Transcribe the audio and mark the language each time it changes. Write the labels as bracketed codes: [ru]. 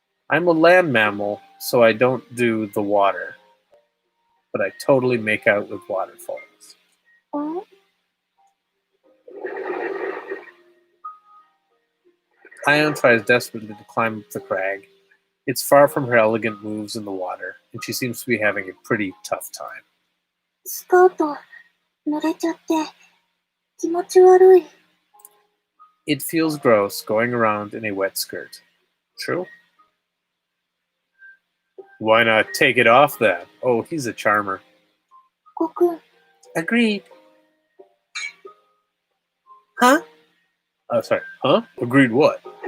[en] I'm a land mammal, so I don't do the water, but I totally make out with waterfalls. oh, Ion tries desperately to climb up the crag. It's far from her elegant moves in the water, and she seems to be having a pretty tough time. [ja] スカート濡れちゃって気持ち悪い。 [en] It feels gross going around in a wet skirt. True? Why not take it off then? Oh, he's a charmer. ごくん、 Agreed. Huh? Oh, sorry. Huh? Agreed what?